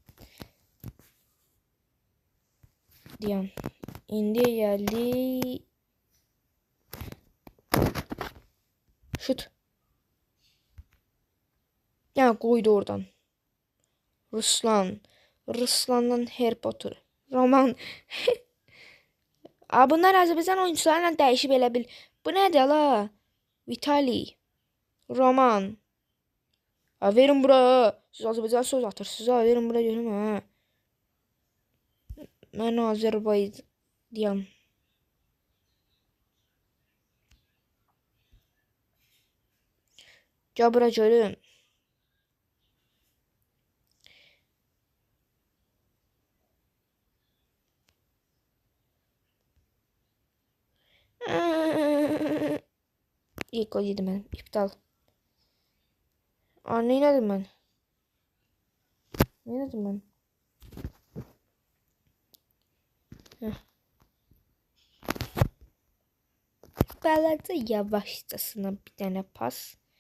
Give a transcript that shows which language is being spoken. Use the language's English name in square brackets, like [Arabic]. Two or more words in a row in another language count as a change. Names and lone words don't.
[Azerbaijani] Diyan. İndi geldi. Şut. [Turkish] Ya koydu oradan. [Azerbaijani] Ruslan'dan Harry Potter. Roman. Bunlar Azərbaycan oyuncularla dəyişib elə bil. Bu nədir la? Vitali. Roman. Verin bura. Siz Azərbaycan söz atırsınız. Verin bura görüm ha. Mən Azərbaycan deyəm. Gəl bura görüm. [Turkish] İlk gol yedim ben. İptal. Ne dedim ben? Ne dedim ben? Balaca yavaşçasına bir tane pas.